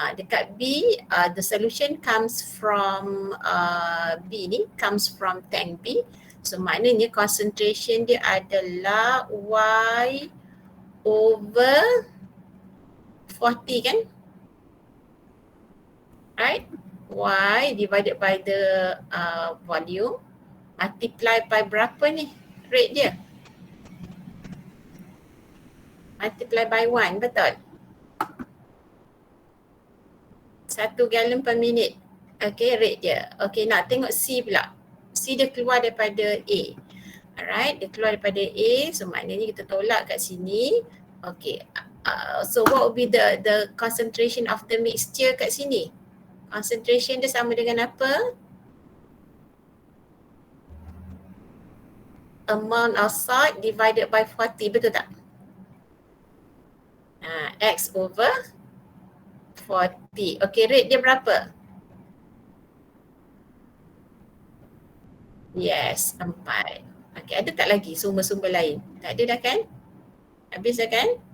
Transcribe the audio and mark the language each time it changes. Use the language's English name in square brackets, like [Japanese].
[Malay] Dekat [English] B, the solution comes from B ni, comes from tank B. [Malay] So maknanya concentration dia adalah Y over 40 kan? [English] Right? Y divided by the volume multiply by [Malay] berapa ni rate dia? [English] Multiply by 1, [Malay] betul? [English] 1 galon per minute. [Malay] Okay, rate dia. Okay, nak tengok C pula. C dia keluar daripada A. [English] Alright, [Malay] dia keluar daripada A. So, maknanya kita tolak kat sini. [English] Okay, so what will be the concentration of the mixture kat sini? [Malay] Concentration dia sama dengan apa? [English] Amount of salt divided by 40, betul tak? X over 40. Okay, rate [Malay] dia berapa? [English] Yes, 4. Okay, [Malay] ada tak lagi sumber-sumber lain? Tak ada dah kan? Habis dah kan?